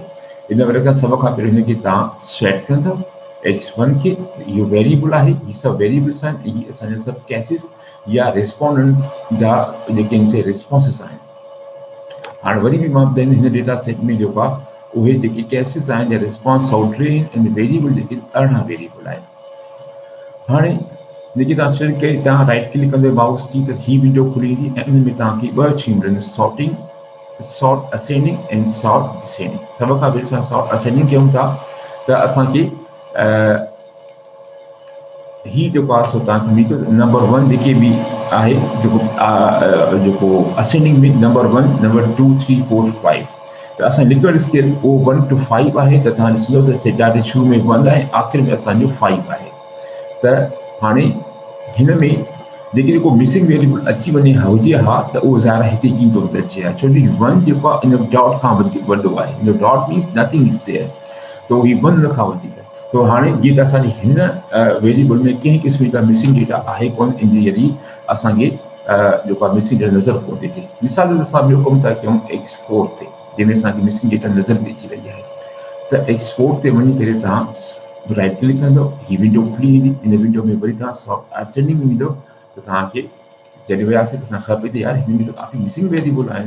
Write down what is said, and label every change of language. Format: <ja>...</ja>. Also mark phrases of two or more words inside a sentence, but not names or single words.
<sd>इन वजह खां सभ खां पहिरियों हिनखे तव्हां सेट कंदव X1 खे, इहो वेरिएबल आहे, हीअ सभु वेरिएबल्स आहिनि, इहे असांजा सभु केसिस या रिस्पोंडेंट जा जेके इनसे रिस्पॉन्सिस आहिनि। हाणे वरी बि मां ॿुधाईंदुमि हिन</sd> <en>data set</en> <sd>में जेको आहे उहे जेके केसिस आहिनि या रिस्पॉन्स 103 आहिनि, वेरिएबल जेके 18 वेरिएबल आहिनि। हाणे जेके तव्हां सिलेक्ट कई तव्हां</sd> <en>right click</en> <sd>कंदो माउस की त ही विंडो खुली ईंदी ऐं उन में तव्हांखे ॿ शयूं मिलंदियूं,</sd> <en>sorting, sort ascending and sort descending.</en> <sd>सभ खां पहिरियों असां</sd> <en>sort ascending</en> <sd>कयूं था त असांखे ही जेको आहे सो तव्हांखे मिलंदो नंबर 1 जेके बि आहे जेको असेंडिंग में नंबर 1, नंबर 2, 3, 4, 5 त असां</sd> <en>liquid scale</en> <sd>उहो 1 to 5 आहे। त तव्हां ॾिसंदो त ॾाढे शुरू में 1 आहे, आख़िर में असांजो 5 आहे। त हाणे हिन में जेको</sd> <en>missing variable</en> <sd>अची वञे हुजे हा त उहो ज़ाहिर हिते कीअं थो अचे हा, छो जो 1 जेको आहे इन डॉट खां वधीक वॾो आहे, इन</sd> <en>dot means nothing is there,</en> <sd>तो ही 1 खां वधीक। तो हाणे जीअं त असांजी हिन वेरिएबल में कंहिं क़िस्म जा</sd> <en>missing data</en> <sd>आहे कोन, इन जे ज़रिए असांखे जेको आहे</sd> <en>missing data</en> <sd>नज़र कोन थी अचे। मिसाल जो असां ॿियो कमु था कयूं X4 ते, जंहिंमें असांखे</sd> <en>missing data</en> <sd>नज़र बि अची रही आहे। त X4 ते वञी करे तव्हां</sd> <en>right click</en> <sd>कंदव, हीअ विंडो खुली ईंदी, इन विंडो में वरी तव्हां असेंडिंग में ईंदव त तव्हांखे जॾहिं वियासीं त असांखे ख़बर पई त यार हिन में त काफ़ी</sd> <en>missing variable</en> <sd>आहिनि।</sd>